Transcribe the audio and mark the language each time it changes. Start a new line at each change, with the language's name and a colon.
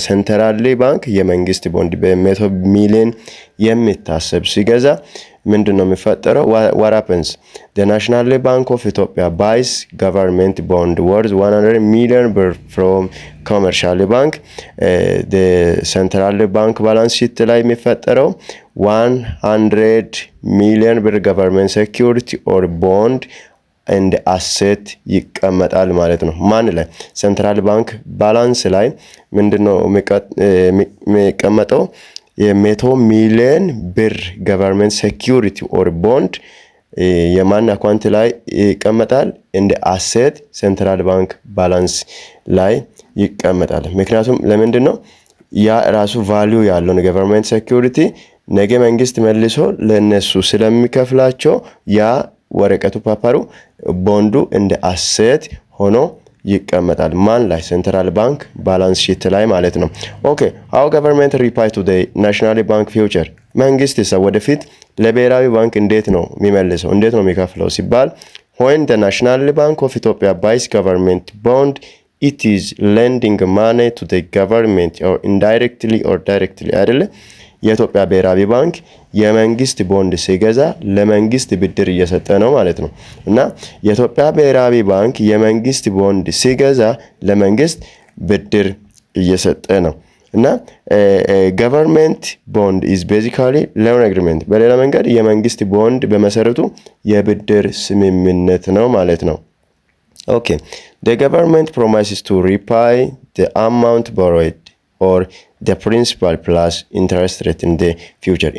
Amharic: ሴንትራል ባንክ የመንግስት ቦንድ በ100 ሚሊዮን የሚታሰብ ሲገዛ ምንድነው የሚፈጠረው?
English: what happens? the National Bank of Ethiopia buys government bond worth 100 million ብር from commercial bank. the central bank balance sheet
Amharic: ላይ የሚፈጠረው 100 ሚሊዮን ብር
English: government security or bond and asset
Amharic: ይቀመጣል ማለት ነው። ማን ላይ? ሴንትራል ባንክ ባላንስ ላይ ምንድነው የሚቀመጠው? የ100 ሚሊዮን ብር ገቨርንመንት ሴኩሪቲ ኦር ቦንድ የማን አካውንት ላይ ይቀመጣል? እንደ አሴት ሴንትራል ባንክ ባላንስ ላይ ይቀመጣል። ምክንያቱም ለምንድነው? ያ ራሱ ቫልዩ ያለው ገቨርንመንት ሴኩሪቲ ነገ መንግስት መልሶ ለነሱ ስለሚከፍላቸው ያ ወረቀቱ ፓፓሩ ቦንዱ እንደ አሴት ሆኖ ይቀመጣል። ማን ላይ? ሴንትራል ባንክ ባላንስ ሺት ላይ ማለት ነው። ኦኬ
English: how government repay to the national bank future?
Amharic: መንግስት ወደፊት ለብሔራዊ ባንክ እንዴት ነው የሚመልሰው? እንዴት ነው የሚከፍለው ሲባል
English: when the National Bank of Ethiopia buys government bond it is lending money to the government or indirectly or directly አይደለ?
Amharic: የኢትዮጵያ ብሔራዊ ባንክ የመንግስት ቦንድ ሲገዛ ለመንግስት ብድር እየሰጠ ነው ማለት ነው። እና የኢትዮጵያ ብሔራዊ ባንክ የመንግስት ቦንድ ሲገዛ ለመንግስት ብድር እየሰጠ ነው። እና
English: government bond is basically loan agreement።
Amharic: በሌላ መንገድ የመንግስት ቦንድ በመሰረቱ የብድር ስምምነት ነው ማለት ነው።
English: ኦኬ the government promises to repay the amount borrowed or the principal plus interest rate in the future.